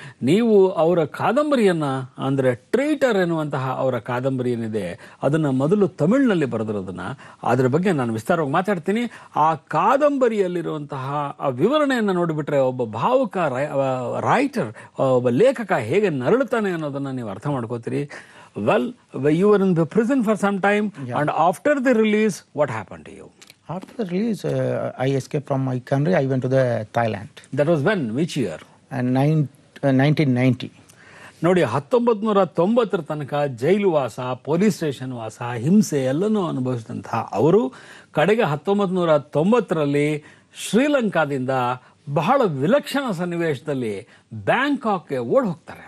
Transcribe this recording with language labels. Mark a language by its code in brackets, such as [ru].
[kn] ನೀವು ಅವರ ಕಾದಂಬರಿಯನ್ನ, ಅಂದ್ರೆ ಟ್ರೈಟರ್ ಎನ್ನುವಂತಹ ಅವರ ಕಾದಂಬರಿ ಏನಿದೆ ಅದನ್ನ ಮೊದಲು ತಮಿಳಿನಲ್ಲಿ ಬರೆದಿರೋದನ್ನ, ಅದ್ರ ಬಗ್ಗೆ ನಾನು ವಿಸ್ತಾರವಾಗಿ ಮಾತಾಡ್ತೀನಿ. ಆ ಕಾದಂಬರಿಯಲ್ಲಿರುವಂತಹ ಆ ವಿವರಣೆಯನ್ನು ನೋಡಿಬಿಟ್ರೆ ಒಬ್ಬ ಭಾವುಕ ರೈಟರ್, ಒಬ್ಬ ಲೇಖಕ ಹೇಗೆ ನರಳುತ್ತಾನೆ ಅನ್ನೋದನ್ನ ನೀವು ಅರ್ಥ ಮಾಡ್ಕೋತೀರಿ. [en] Well, you were in the prison for some time, and after the release, what happened to you? After the release, I escaped from my country. I went to the Thailand. That was when? Which year? 1990. [kn] ನೋಡಿ, 1990 ತನಕ ಜೈಲು ವಾಸ, police station ವಾಸ, ಹಿಂಸೆ ಎಲ್ಲನೂ ಅನುಭವಿಸಿದಂತಹ ಅವರು ಕಡೆಗೆ 1990ರಲ್ಲಿ ಶ್ರೀಲಂಕಾದಿಂದ ಬಹಳ ವಿಲಕ್ಷಣ ಸನ್ನಿವೇಶದಲ್ಲಿ ಬ್ಯಾಂಕಾಕ್ಗೆ ಓಡ್ ಹೋಗ್ತಾರೆ.